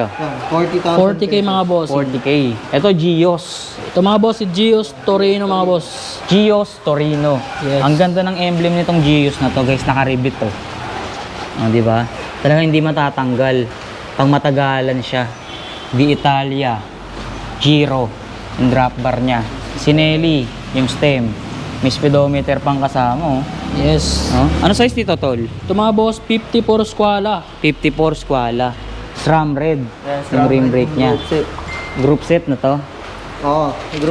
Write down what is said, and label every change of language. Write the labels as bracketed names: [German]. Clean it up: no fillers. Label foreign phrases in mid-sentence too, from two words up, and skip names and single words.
[Filipino] Yan, 40,000 40k mga boss. 40k. Ito, Gios. Ito mga boss, si Gios Torino mga boss. Gios Torino. Yes. Ang ganda ng emblem nitong Gios na to, guys. Naka-ribbit to. Oh, di ba? Talagang hindi matatanggal. Pang matagalan siya. [Italian] Di Italia. [Filipino] Giro. Yung drop bar niya. Sinelli. Yung stem. May speedometer pang kasama, oh. Yes. Oh? Ano size nito, tol? Ito mga boss, 54 squala. 54 Squala. SRAM red. Yan, Yung rim brake niya. [English] Group set. Group set [Filipino] na to. Oo, group